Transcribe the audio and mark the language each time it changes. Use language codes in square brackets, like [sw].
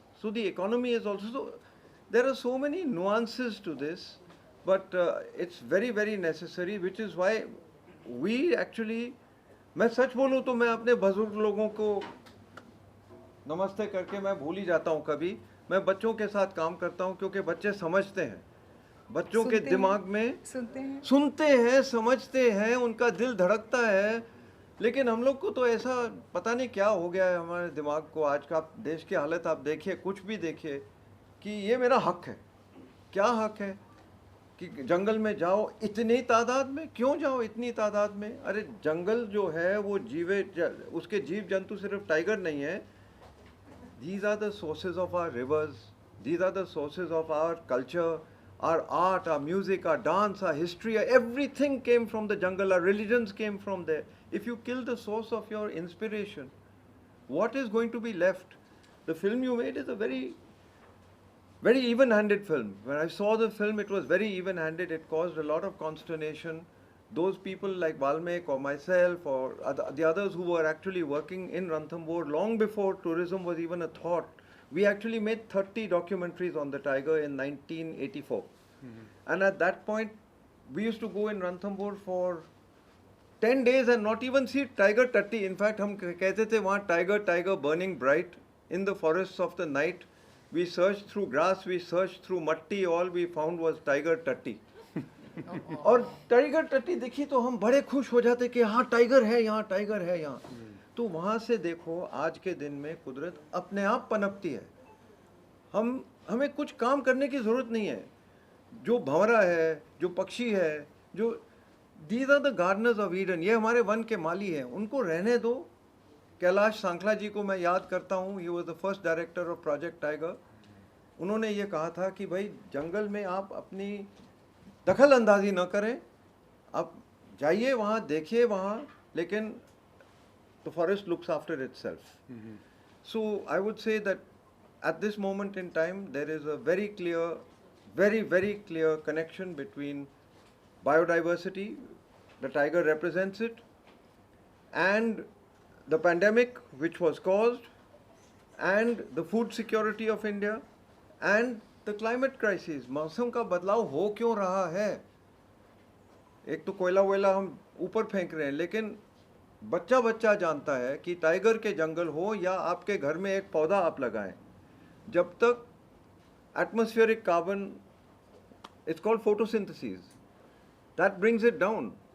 [en] So the economy is also, so there are so many nuances to this, but it's very, very necessary, which is why we actually, [hi] मैं सच बोलूँ तो मैं अपने बुजुर्ग लोगों को नमस्ते करके मैं भूल ही जाता हूँ कभी. मैं बच्चों के साथ काम करता हूँ क्योंकि बच्चे समझते हैं. बच्चों के दिमाग में सुनते हैं, समझते हैं, उनका दिल धड़कता है. लेकिन हम लोग को तो ऐसा पता नहीं क्या हो गया है हमारे दिमाग को. आज का देश की हालत आप देखिए, कुछ भी देखिए, कि ये मेरा हक है. क्या हक है कि जंगल में जाओ इतनी तादाद में? क्यों जाओ इतनी तादाद में? अरे जंगल जो है वो उसके जीव जंतु सिर्फ टाइगर नहीं है. [en] These are the sources of our rivers. These are the sources of our culture, our art, our music, our dance, our history. Everything came from the jungle. Our religions came from there. If you kill the source of your inspiration, what is going to be left? The film you made is a very, very even-handed film. When I saw the film, it was very even-handed. It caused a lot of consternation. Those people like Valmek or myself or the others who were actually working in Ranthambore long before tourism was even a thought, we actually made 30 documentaries on the tiger in 1984. Mm-hmm. And at that point, we used to go in Ranthambore for 10 days and not even see tiger tatti. In fact, [hi] हम कहते थे वहाँ [en] tiger burning bright in the forests of the night. We searched through grass, we searched through matti, all we found was tiger tatti. [hi] और tiger टट्टी देखी तो हम बड़े खुश हो जाते कि हाँ टाइगर है यहाँ, टाइगर है यहाँ. तो वहाँ से देखो आज के दिन में कुदरत अपने आप पनपती है. हमें कुछ काम करने की ज़रूरत नहीं है. जो भंवरा है, जो पक्षी है, जो [en] these are the gardeners of Eden, [hi] ये हमारे वन के माली हैं. उनको रहने दो, कैलाश सांखला जी को मैं याद करता हूँ, [en] He was the first director of Project Tiger. [hi] उन्होंने ये कहा था कि भाई जंगल में आप अपनी दखल अंदाजी न करें, आप जाइए वहाँ, देखिए वहाँ, लेकिन [en] the forest looks after itself. So I would say that at this moment in time there is a very clear, very clear connection between biodiversity, the tiger represents it, and the pandemic which was caused, and the food security of India, and the climate crisis. [hi] मौसम का बदलाव हो क्यों रहा है? एक तो कोयला वोयला हम ऊपर फेंक रहे हैं, लेकिन बच्चा बच्चा जानता है कि टाइगर के जंगल हो या आपके घर में एक पौधा आप लगाएं, जब तक atmospheric carbon, [en] It's called photosynthesis, that brings it down.